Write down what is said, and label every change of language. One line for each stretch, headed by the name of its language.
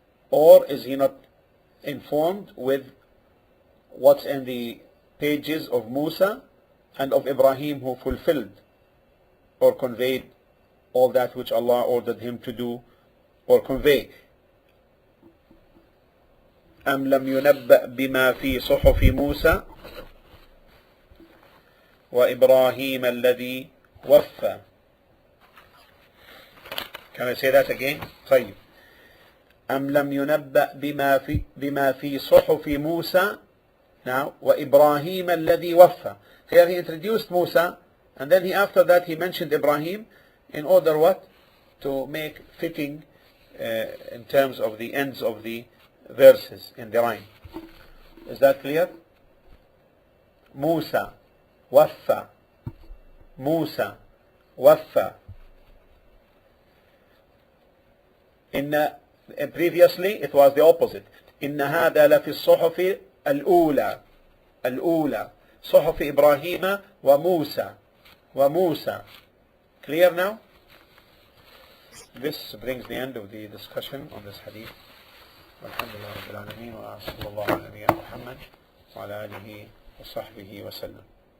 English: Or is he not informed with what's in the pages of Musa and of Ibrahim, who fulfilled or conveyed all that which Allah ordered him to do or convey?
Arabic: أم لم ينبأ بما في صحف موسى وإبراهيم الذي وفى.
English: Can I say that again?
Arabic: طيب. أم لم ينبأ بما في صحف موسى.
English: Now
Arabic: وإبراهيم الذي وفى.
English: Here he introduced Musa, and then after that he mentioned Ibrahim, in order what? To make fitting in terms of the ends of the verses in the rhyme. Is that clear?
Arabic: Musa وفى. Musa وفى.
English: Previously it was the opposite.
Arabic: إن هذا لفي الصحف الأولى. الأولى صحف إبراهيم وموسى.
English: وموسى. Clear now? This brings the end of the discussion on this hadith.
Arabic: والحمد لله رب العالمين وصلى الله على نبينا محمد وعلى آله وصحبه وسلم.